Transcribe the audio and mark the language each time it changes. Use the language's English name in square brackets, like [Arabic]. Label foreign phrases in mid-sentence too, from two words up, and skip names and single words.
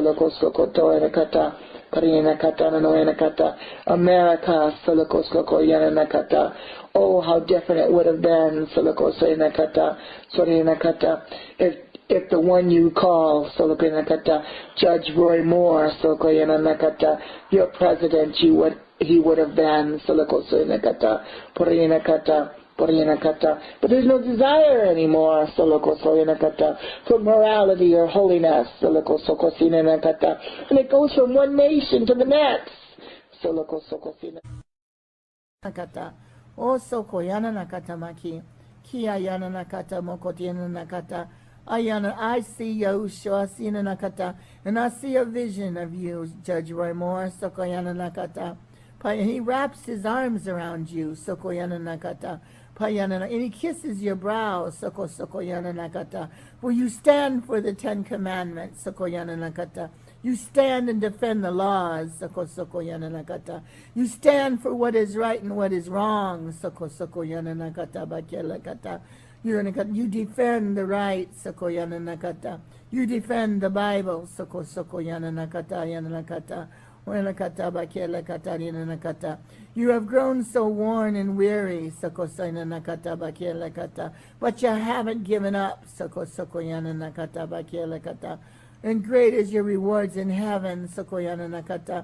[English] America, oh, how different it would have been, if the one you call, Judge Roy Moore, your president, he would have been, but there's no desire anymore for morality or holiness, and it goes from one nation to the next. O soko yana nakata maki, kia yana nakata mokotiana nakata, ayana. I see Yahushua sina nakata, and I see a vision of you, Judge Roy Moore, soko yana nakata. He wraps his arms around you, soko yana nakata. And he kisses your brow, soko yana nakata. For you stand for the 10 Commandments, soko yana nakata. You stand and defend the laws, soko yana nakata. You stand for what is right and what is wrong, soko yana nakata bakela kata. You defend the right, soko yana nakata. You defend the Bible, soko yana nakata yana nakata. You have grown so worn and weary, but you haven't given up. And great is your rewards in heaven, Sokoyana Nakata.